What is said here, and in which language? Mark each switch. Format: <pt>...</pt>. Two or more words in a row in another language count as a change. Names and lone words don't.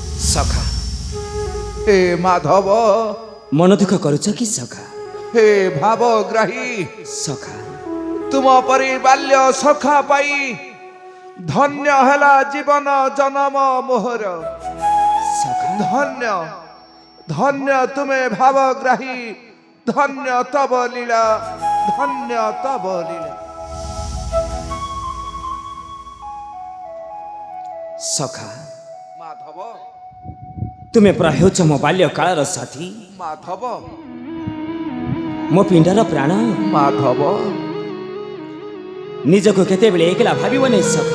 <or>ସଖା ହେ ମାଧବ ମନ ଦୁଃଖ କରୁଛ କି ସଖା? ହେ ଭାବଗ୍ରାହୀ ସଖା ତୁମ ପରି ବାଲ୍ୟ ସଖା ପାଇ ଧନ୍ୟ ହେଲା ଜୀବନ ଜନ୍ମ ମୋହର ସଖା ଧନ୍ୟ ଧନ୍ୟ ତୁମ୍ଭେ ଭାବଗ୍ରାହୀ ଧନ୍ୟ ତବ ଲୀଳା ଧନ୍ୟ ତବ ଲୀଳା ସଖା माधव ତୁମେ ପରା ହେଉଛ ମୋ ବାଲ୍ୟ କାଳର ସାଥୀ, माधव ମୋ ପିଣ୍ଡର ପ୍ରାଣ। माधव ନିଜକୁ କେତେବେଳେ ଏକଲା ଭାବିବ ନାହିଁ ସଖା।</or>